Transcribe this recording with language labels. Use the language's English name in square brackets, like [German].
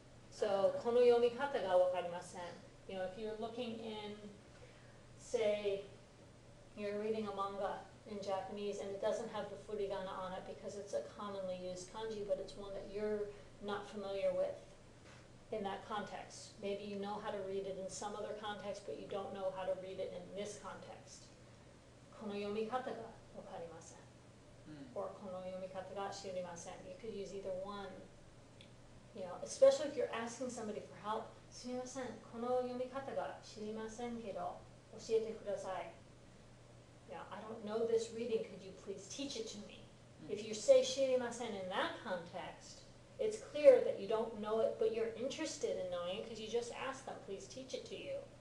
[English] So, [Japanese] この読み方がわかりません [English] You know, if you're looking in, say, you're reading a manga in Japanese and it doesn't have the furigana on it because it's a commonly used kanji, but it's one that you're not familiar with in that context. Maybe you know how to read it in some other context, but you don't know how to read it in this context. [Japanese] この読み方がわかりません or この読み方が知りません [English] You could use either one. You know, especially if you're asking somebody for help. [Japanese] すみません、この読み方が知りませんけど、教えてください [English] You know, I don't know this reading, could you please teach it to me? If you say 知りません in that context, it's clear that you don't know it, but you're interested in knowing it because you just asked them, please teach it to you.